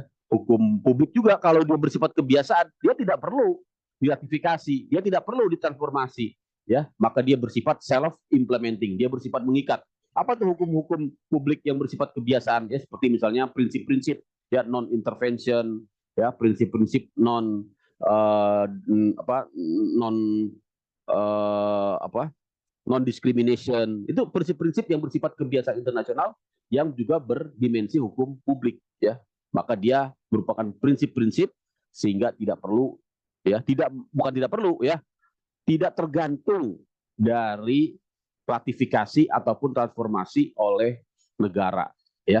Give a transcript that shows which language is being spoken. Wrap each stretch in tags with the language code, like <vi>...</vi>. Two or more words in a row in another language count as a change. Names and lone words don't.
<id>Hukum publik juga kalau dia bersifat kebiasaan, dia tidak perlu diratifikasi, dia tidak perlu ditransformasi, ya, maka dia bersifat</id> <en>self implementing,</en> <id>dia bersifat mengikat. Apa tuh hukum-hukum publik yang bersifat kebiasaan, ya, seperti misalnya prinsip-prinsip, ya,</id> <en>non intervention,</en> <id>ya, prinsip-prinsip non</id> <en>non non discrimination,</en> <id>itu prinsip-prinsip yang bersifat kebiasaan internasional yang juga berdimensi hukum publik, ya, maka dia merupakan prinsip-prinsip sehingga tidak perlu, ya, bukan tidak perlu, ya, tidak tergantung dari ratifikasi ataupun transformasi oleh negara, ya.</id>